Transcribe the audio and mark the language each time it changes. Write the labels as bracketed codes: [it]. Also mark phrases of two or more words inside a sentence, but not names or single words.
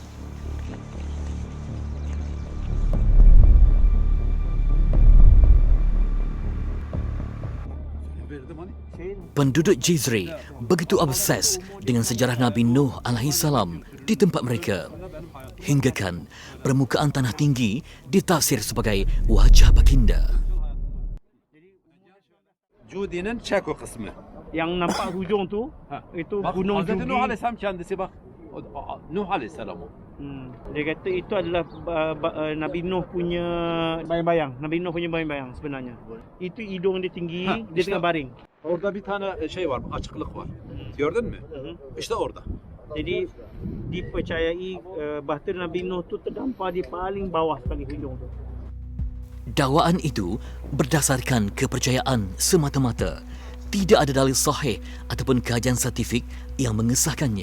[ms] Penduduk Jizri begitu obses dengan sejarah Nabi Nuh [ar] عليه السلام [ms] di tempat mereka, hinggakan permukaan tanah tinggi ditafsir sebagai wajah baginda. [tr] Judi'nin Çeko kısmı. [ms] Yang nampak hujung tu itu [tr] Bak, [ms] Gunung [tr] Hazreti Judi. Nuh Aleyhisselam kendisi bak. Nuh Aleyhisselam o. [ms] Dia kata itu adalah Nabi Nuh punya bayang-bayang. Nabi Nuh punya bayang-bayang sebenarnya. Itu hidung dia tinggi, dia işte tengah baring. [tr] Orada bir tane şey var, açıklık var. Gördün mü? İşte orada. [ms] Jadi dipercayai bahtera Nabi Nuh tu terdampar di paling bawah sekali hujung tu. Dakwaan itu berdasarkan kepercayaan semata-mata. Tidak ada dalil sahih ataupun kajian saintifik yang mengesahkannya.